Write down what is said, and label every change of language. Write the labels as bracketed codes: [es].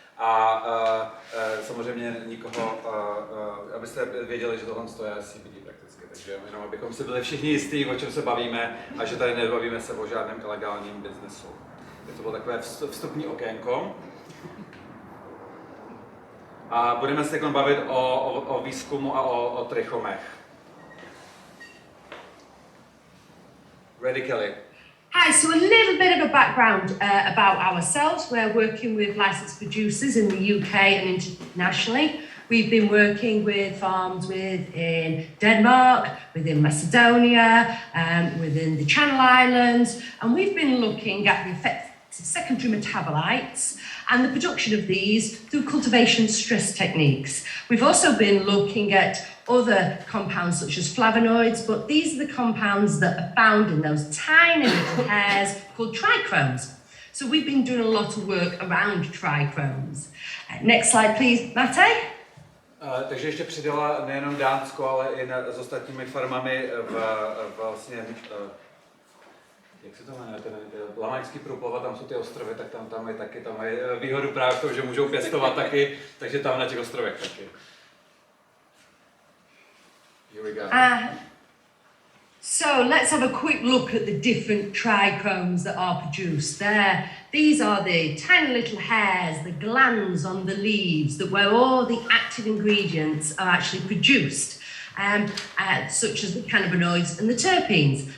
[cs] A samozřejmě nikoho, abyste věděli, že tohle je CBD prakticky, takže jenom abychom si byli všichni jistí, o čem se bavíme a že tady nebavíme se o žádném ilegálním biznesu. To bylo takové vstupní okénko. A budeme se teď bavit o výzkumu a o trichomech. [en] Ready, Callie? Hi, so a little bit of a background about ourselves. We're working with licensed producers in the UK and internationally. We've been working with farms within Denmark, within Macedonia, within the Channel Islands, and we've been looking at the effective secondary metabolites and the production of these through cultivation stress techniques. We've also been looking at other compounds such as flavonoids, but these are the compounds that are found in those tiny little hairs called trichomes. So we've been doing a lot of work around trichomes. Next slide, please, Mate. [cs] Takže ještě přidala nejenom Dánsko, ale i s ostatními farmami vlastně, jak se to jmenuje, ten Lamaňský průplav, tam jsou ty ostrovy, tak tam je taky, tam je výhodu právě v tom, že můžou pěstovat taky, takže tam na těch ostrovech taky. [en] Here we go. So let's have a quick look at the different trichomes that are produced there. These are the tiny little hairs, the glands on the leaves, where all the active ingredients are actually produced, such as the cannabinoids and the terpenes.